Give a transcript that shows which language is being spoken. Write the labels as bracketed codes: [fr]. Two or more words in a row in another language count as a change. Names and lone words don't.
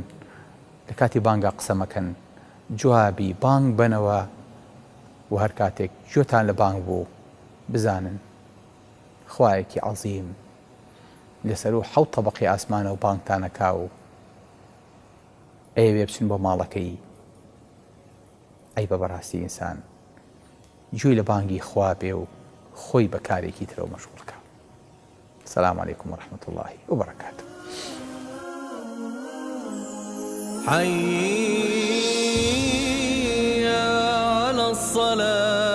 [ckb] لە کاتی بانگا قسە مەکەن جوابی بانگ بنەوە و هەر کاتێک گوێتان لە بانگ بوو بزانن خوایەکی عەزیم لەسەر و 7 طەبەقی ئاسمانە و بانگتانەکا و ئەیەوێ بچن بۆ ماڵەکەی ئەی بە بەڕاستی ئینسان گوێی لە بانگی خوا بێ و خۆی بە کارێکی ترەوە مەشغوڵکە [ar] السلام عليكم ورحمة الله وبركاته حي على الصلاة